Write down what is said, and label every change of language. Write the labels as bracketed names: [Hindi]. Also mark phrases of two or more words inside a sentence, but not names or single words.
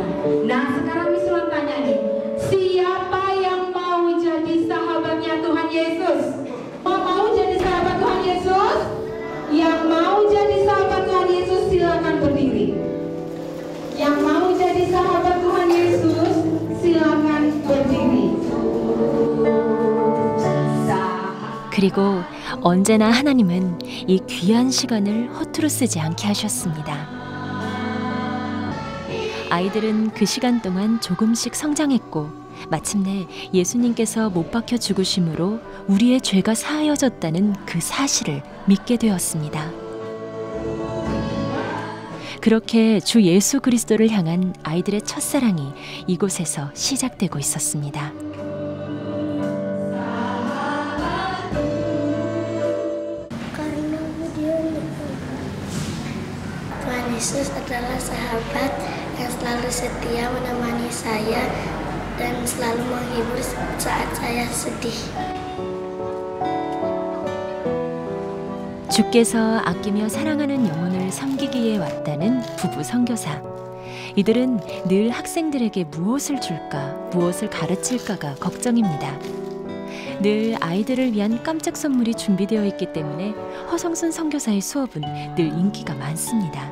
[Indonesian] Nah, sekarang Miss tanya nih, siapa yang mau jadi sahabatnya Tuhan Yesus? Mau jadi sahabat Tuhan Yesus? Yang mau jadi sahabat Tuhan Yesus silakan berdiri. Yang mau jadi sahabat Tuhan Yesus silakan berdiri. [Korean] 그리고 언제나 하나님은 이 귀한 시간을 허투루 쓰지 않게 하셨습니다. 아이들은 그 시간 동안 조금씩 성장했고 마침내 예수님께서 못 박혀 죽으심으로 우리의 죄가 사하여졌다는 그 사실을 믿게 되었습니다. 그렇게 주 예수 그리스도를 향한 아이들의 첫사랑이 이곳에서 시작되고 있었습니다. [Indonesian] Tuhan Yesus adalah sahabat yang selalu setia menemani saya dan selalu menghibur saat saya sedih. [Korean] 주께서 아끼며 사랑하는 영혼을 섬기기에 왔다는 부부 선교사. 이들은 늘 학생들에게 무엇을 줄까, 무엇을 가르칠까가 걱정입니다. 늘 아이들을 위한 깜짝 선물이 준비되어 있기 때문에 허성순 선교사의 수업은 늘 인기가 많습니다.